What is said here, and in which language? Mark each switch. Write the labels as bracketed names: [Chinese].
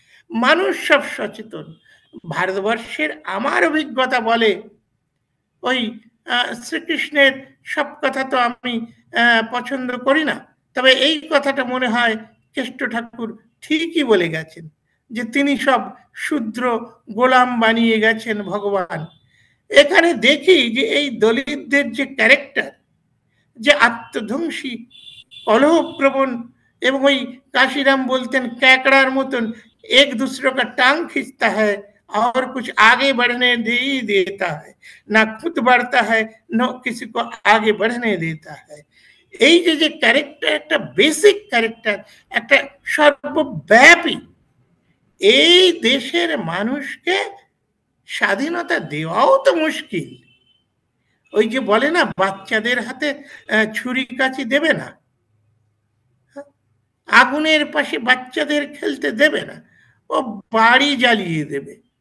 [Bangla] মানুষ সব সচেতন। ভারতবর্ষের আমার অভিজ্ঞতা বলে, ওই শ্রীকৃষ্ণের সব কথা তো আমি পছন্দ করি না, তবে এই কথাটা মনে হয় কেষ্ট ঠাকুর ঠিকই বলে গেছেন, যে তিনি সব শূদ্র গোলাম বানিয়ে গেছেন ভগবান। এখানে দেখি যে এই দলিতদের যে ক্যারেক্টার, যে আত্মধ্বংসী, কলহপ্রবণ, এবং ওই [Hindi] काशीराम बोलते हैं कैकड़ार मतन एक दूसरे का टांग खींचता है और कुछ आगे बढ़ने दे ही देता है, ना खुद बढ़ता है न किसी को आगे बढ़ने देता है। [Bangla] এই যে যে ক্যারেক্টার, একটা বেসিক ক্যারেক্টার, একটা সর্বব্যাপী, এই দেশের মানুষকে স্বাধীনতা দেওয়াও তো মুশকিল। ওই যে বলে না, বাচ্চাদের হাতে ছুরি কাঁচি দেবে না, আগুনের পাশে বাচ্চাদের খেলতে দেবে না, ও বাড়ি জ্বালিয়ে দেবে।